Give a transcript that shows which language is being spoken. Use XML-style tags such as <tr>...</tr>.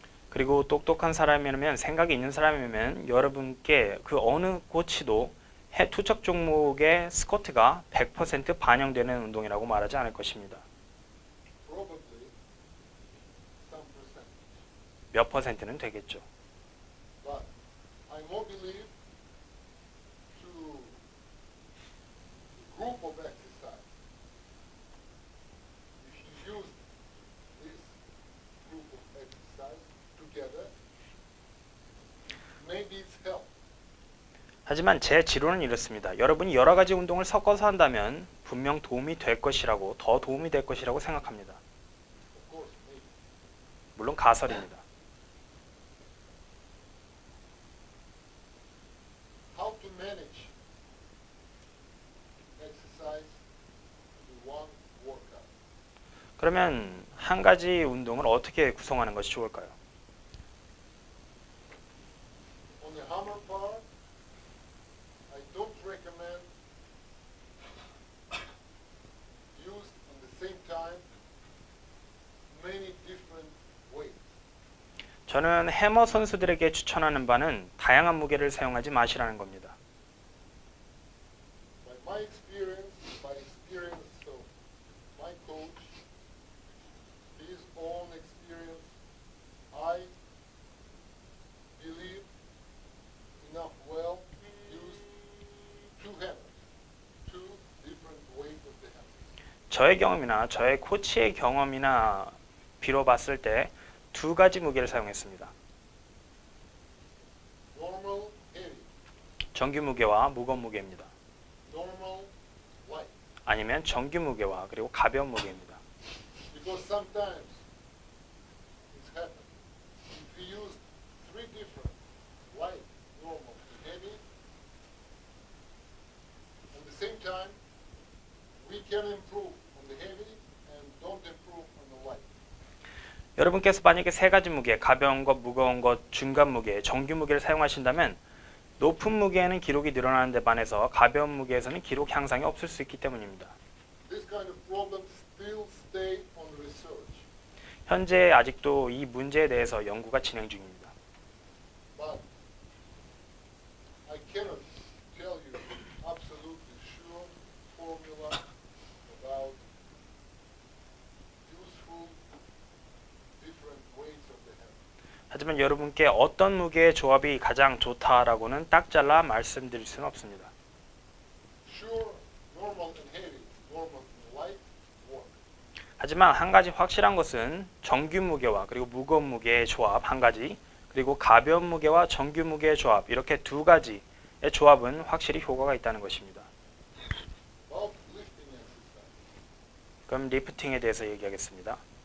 <ko>그리고 똑똑한 사람이라면 생각이 있는 사람이면 여러분께 그 어느 코치도 투척 종목의 스쿼트가 100% 반영되는 운동이라고 말하지 않을 것입니다.</ko> <en>Probably some percentage.</en> <ko>몇 퍼센트는 되겠죠.</ko> <en>But I more believe to group of exercise. If you use this group of exercise together, maybe it's help.</en> <ko>하지만 제 지론은 이렇습니다. 여러분이 여러 가지 운동을 섞어서 한다면 분명 도움이 될 것이라고, 더 도움이 될 것이라고 생각합니다.</ko> <en>Of course, maybe.</en> <ko>물론 가설입니다.</ko> <en>How to manage exercise in one workout.</en> <ko>그러면 한 가지 운동을 어떻게 구성하는 것이 좋을까요?</ko> <en>On the hammer part, I don't recommend use at the same time many different weights.</en> <ko>저는 해머 선수들에게 추천하는 바는 다양한 무게를 사용하지 마시라는 겁니다.</ko> <en>By my experience, by experience of my coach, his own experience, I believe enough well use two hammers, two different weight of the hammer.</en> <ko>저의 경험이나 저의 코치의 경험이나 빌어봤을 때 두 가지 무게를 사용했습니다.</ko> <en>Normal heavy,</en> <ko>정규 무게와 무거운 무게입니다.</ko> <en>normal light.</en> <ko>아니면 정규 무게와 그리고 가벼운 무게입니다.</ko> <en>Because sometimes it's happened. If we use three different light, normal, and heavy, at the same time, we can improve on the heavy and don't improve on the light.</en> <ko>여러분께서 만약에 세 가지 무게, 가벼운 것, 무거운 것, 중간 무게, 정규 무게를 사용하신다면 높은 무게에는 기록이 늘어나는 데 반해서 가벼운 무게에서는 기록 향상이 없을 수 있기 때문입니다.</ko> <en>This kind of problems still stay on research,</en> <ko>현재 아직도 이 문제에 대해서 연구가 진행 중입니다.</ko> <en>but I cannot tell you absolutely sure formula about useful different weights of the hammer.</en> <ko>하지만 여러분께 어떤 무게의 조합이 가장 좋다라고는 딱 잘라 말씀드릴 수는 없습니다.</ko> <en>Sure, normal and heavy, normal and light work.</en> <ko>하지만 한 가지 확실한 것은 정규 무게와 그리고 무거운 무게의 조합 한 가지, 그리고 가벼운 무게와 정규 무게의 조합, 이렇게 두 가지의 조합은 확실히 효과가 있다는 것입니다.</ko> <en>About lifting exercise.</en> <ko>그럼 리프팅에 대해서 얘기하겠습니다.</ko>